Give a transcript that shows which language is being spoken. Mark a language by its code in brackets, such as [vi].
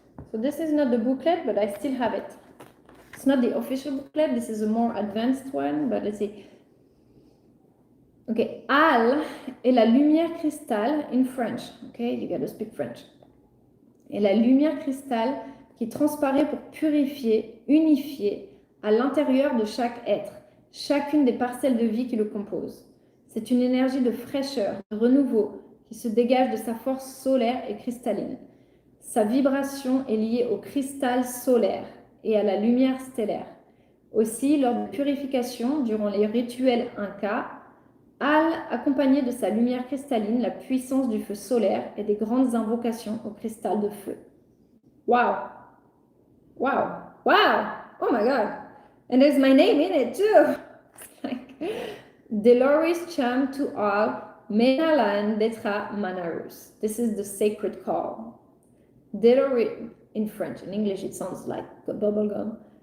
[en] So this is not the booklet, but I still have it. It's not the official booklet. This is a more advanced one, but let's see. Okay, Al [fr] est la lumière cristal [en] in French. Okay, you gotta speak French. [fr] Et la lumière cristal qui transparaît pour purifier, unifier à l'intérieur de chaque être, chacune des parcelles de vie qui le composent. C'est une énergie de fraîcheur, de renouveau qui se dégage de sa force solaire et cristalline. Sa vibration est liée au cristal solaire et à la lumière stellaire. Aussi, lors de purification, durant les rituels incas, Al, accompagné de sa lumière cristalline, la puissance du feu solaire et des grandes invocations au cristal de feu. [en] Wow! Wow! Wow! Oh my God! And there's my name in it too! Deloris Cham to Al, Menalan Detra Manarus. This is the sacred call. Deloris, in French, in English it sounds like bubblegum.